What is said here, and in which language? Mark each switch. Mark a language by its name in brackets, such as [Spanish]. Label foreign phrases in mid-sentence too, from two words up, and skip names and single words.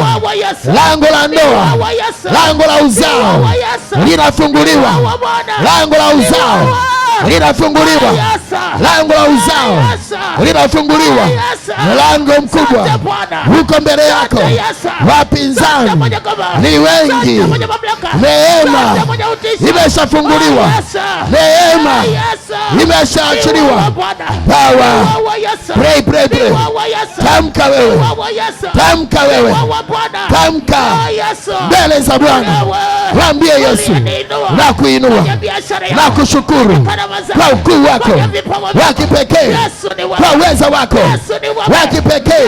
[Swahili] Lango la ndoa, lango la uzao linafunguliwa, lango la uzao linafunguliwa, lango la uzao linafunguliwa. Mlango mkubwa uko mbele yako, wapinzani ni wengi. Neema imeshafunguliwa, neema imeshaachiliwa. [English] Power. Pray, pray, pray. [Swahili] Tamka wewe, tamka wewe, tamka mbele za Bwana. Mwambie Yesu, na kuinua na kushukuru kwa ukuu wako wa kipekee, kwa uweza wako wa kipekee.